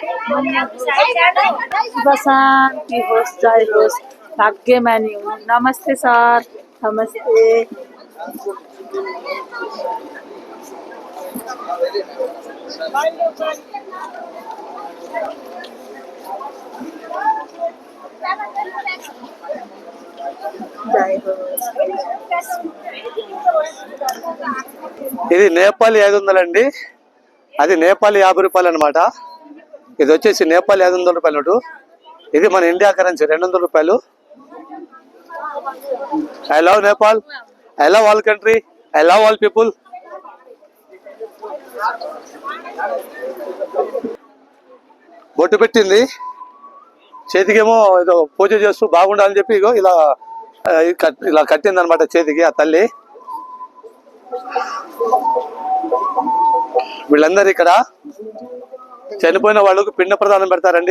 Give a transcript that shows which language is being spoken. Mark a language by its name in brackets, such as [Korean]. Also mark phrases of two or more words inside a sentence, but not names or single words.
[Nepali] शुभ शान्ति होस् जय होस् भाग्यमानी हुनु नमस्ते सर नमस्ते जय होस् [Telugu] ఇది నేపాలి 500 అండి, అది నేపాలి 50 రూపాయలు అనమాట. ఇది వచ్చేసి నేపాలి 500 రూపాయల నోటు. ఇది మన ఇండియా కరెన్సీ 200 రూపాయలు. [English] I love Nepal, I love all country, I love all people. [Telugu] బొట్టు పెట్టింది చేతికేమో ఏదో పూజ చేస్తూ బాగుండాలని చెప్పి ఇగో ఇలా ఇలా కట్టింది అనమాట చేతికి ఆ తల్లి. వీళ్ళందరూ ఇక్కడ చనిపోయిన వాళ్ళకు పిండ ప్రదానం పెడతారండి.